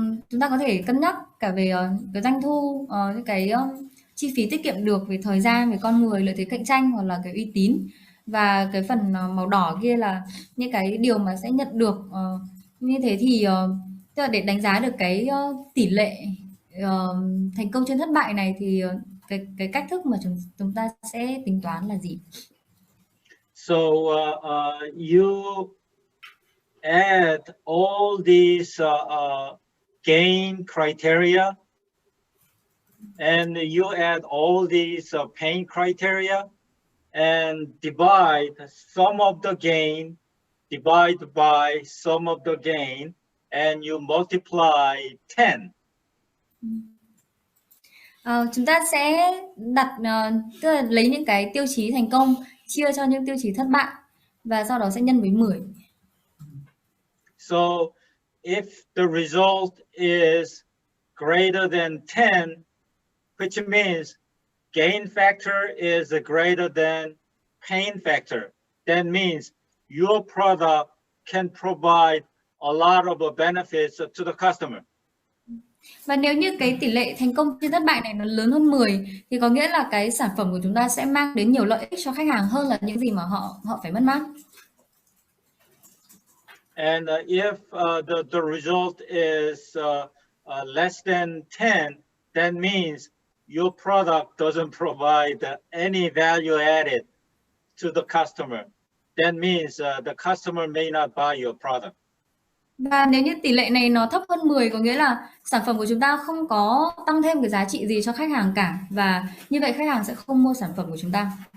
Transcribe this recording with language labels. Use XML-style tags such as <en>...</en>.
<vi>Chúng ta có thể cân nhắc cả về cái doanh thu, những cái chi phí tiết kiệm được, về thời gian, về con người, lợi thế cạnh tranh hoặc là cái uy tín. Và cái phần màu đỏ kia là những cái điều mà sẽ nhận được. Như thế thì tức là để đánh giá được cái tỷ lệ thành công trên thất bại này thì cái cách thức mà chúng ta sẽ tính toán là gì?</vi> <en>So you add all these gain criteria, and you add all these pain criteria, and divide sum of the gain, divide by sum of the gain, and you multiply 10.</en> <vi>Chúng ta sẽ đặt tức là lấy những cái tiêu chí thành công chia cho những tiêu chí thất bại và sau đó sẽ nhân với 10.</vi> <en>So if the result is greater than 10, which means gain factor is greater than pain factor, that means your product can provide a lot of benefits to the customer.</en> <vi>Và nếu như cái tỷ lệ thành công trên thất bại này nó lớn hơn 10 thì có nghĩa là cái sản phẩm của chúng ta sẽ mang đến nhiều lợi ích cho khách hàng hơn là những gì mà họ phải mất mát.</vi> <en>And if the result is less than 10, that means your product doesn't provide any value added to the customer. That means the customer may not buy your product.</en> <vi>Và nếu như tỷ lệ này nó thấp hơn 10 có nghĩa là sản phẩm của chúng ta không có tăng thêm cái giá trị gì cho khách hàng cả, và như vậy khách hàng sẽ không mua sản phẩm của chúng ta.</vi>